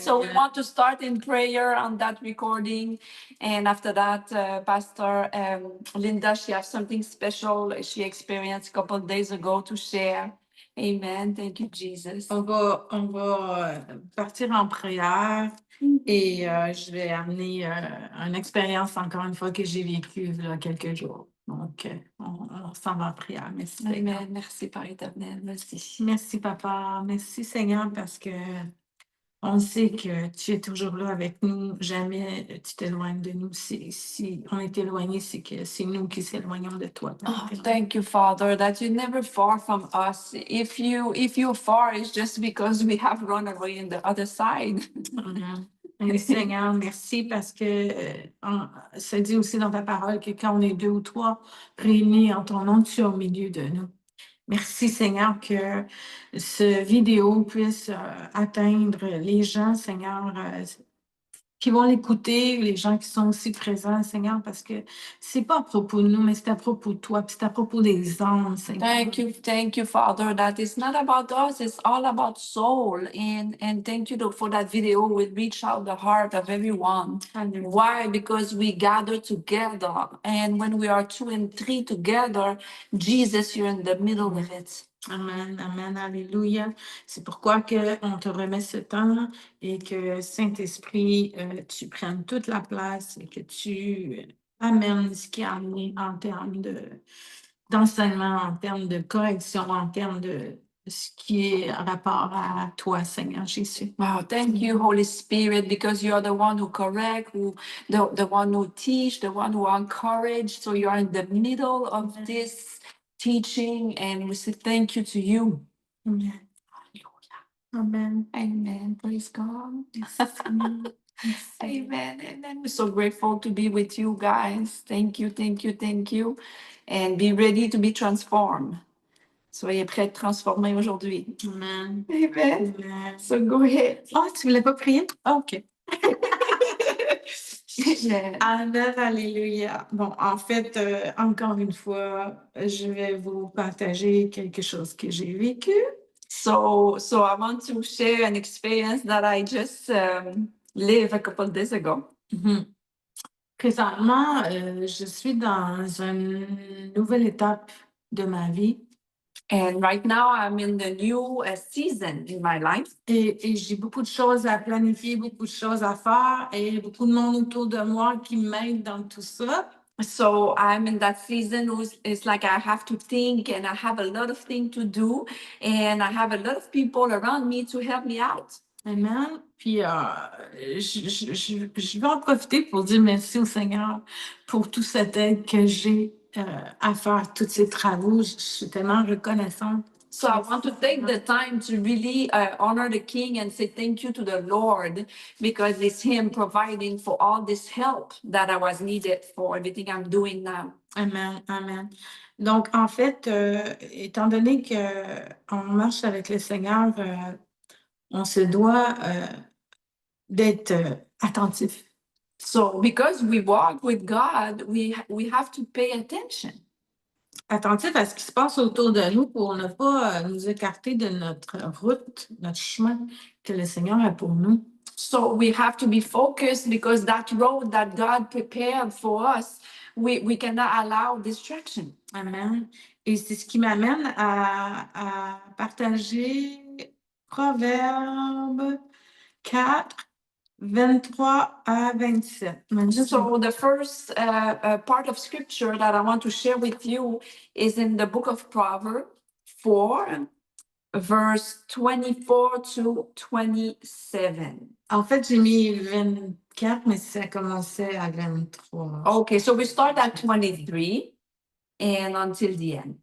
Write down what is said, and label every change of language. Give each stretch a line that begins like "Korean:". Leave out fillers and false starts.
English: So we want to start in prayer on that recording. And after that, Pastor Linda, she has something special she experienced a couple of days ago to share. Amen. Thank you, Jesus.
French: On va partir en prière et je vais amener une expérience, encore une fois, que j'ai vécue il y a quelques jours. Donc, on s'en va en prière. Merci, Seigneur. Amen. Merci, Père éternel. Merci. Merci, Papa. Merci, Seigneur, parce que on sait que tu es toujours là avec nous. Jamais tu t'éloignes de nous. Si on est éloigné, c'est que c'est nous qui s'éloignons de toi.
English: Oh, thank you, Father, that you're never far from us. If you're far, it's just because we have run away on the other side.
French: Et Seigneur, merci parce que ça dit aussi dans ta parole que quand on est 2 ou 3 réunis en ton nom, tu es au milieu de nous. Merci Seigneur que ce vidéo puisse atteindre les gens, Seigneur, qui vont l'écouter, les gens qui sont aussi présents, Seigneur, parce que c'est pas à propos de nous, mais c'est à propos de toi, puis c'est à propos des âmes, Seigneur.
English: Thank you, Father, that it's not about us, it's all about soul. And thank you for that video will reach out the heart of everyone. Amen. Why? Because we gather together. And when we are 2 and 3 together, Jesus, you're in the middle of it. Amen, amen, alléluia.
French: C'est pourquoi on te remet ce temps et que Saint-Esprit, tu prennes toute la place et que tu amènes ce qui est amené en termes d'enseignement, en termes de correction, en termes de ce qui est rapport à toi, Seigneur Jésus.
English: Wow, thank you, Holy Spirit, because you are the one who correct, the one who teach, the one who encourage. So you are in the middle of this teaching, and we say thank you to you. Amen. Amen. Amen. Praise God. Amen. Amen. We're so grateful to be with you guys. Thank you, thank you, thank you. And be ready to be transformed.
French: Soyez prêts à être transformés aujourd'hui.
English: Amen. Amen. Amen. So go ahead.
French: Oh, tu voulais pas prier? Oh, OK. Amen. Amen, alléluia. Bon, en fait, encore une fois, je vais vous partager quelque chose que j'ai vécu.
English: So I want to share an experience that I just lived a couple of days ago.
French: Présentement, je suis dans une nouvelle étape de ma vie.
English: And right now I'm in the new season in my life.
French: Et j'ai beaucoup de choses à planifier, beaucoup de choses à faire et beaucoup de monde autour de moi qui m'aide dans tout ça.
English: So I'm in that season where it's like I have to think and I have a lot of things to do and I have a lot of people around me to help me out. Amen.
French: Puis je vais en profiter pour dire merci au Seigneur pour toute cette aide que j'ai à faire tous ces travaux. Je suis tellement reconnaissante.
English: So I want to take the time to really honor the King and say thank you to the Lord because it's Him providing for all this help that I was needed for everything I'm doing now. Amen, amen.
French: Donc, en fait, étant donné qu'on marche avec le Seigneur, on se doit d'être attentif.
English: So because we walk with God, we have to pay attention.
French: Attentif à ce qui se passe autour de nous pour ne pas nous écarter de notre route, notre chemin que le Seigneur a pour nous.
English: So we have to be focused because that road that God prepared for us, we cannot allow distraction. Amen.
French: Et c'est ce qui m'amène à partager Proverbe 4, 23 à 27.
English: So the first part of scripture that I want to share with you is in the book of Proverbs 4, verse 24 to 27.
French: En fait, j'ai mis 24, mais ça commençait à 23.
English: Okay, so we start at 23 and until the end.